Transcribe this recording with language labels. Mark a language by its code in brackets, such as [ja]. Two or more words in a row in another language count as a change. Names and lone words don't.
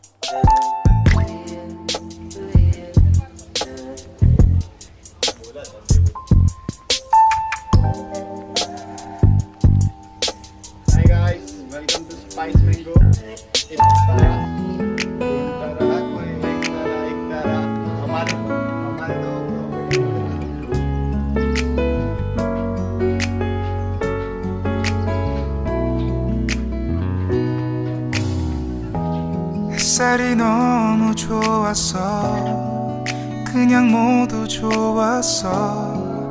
[en] Hi guys, welcome to Spice Mango. [hi] एक तारा, कोई एक तारा, हमारे दो [ko] 햇살이 너무 좋았어. 그냥 모두 좋았어.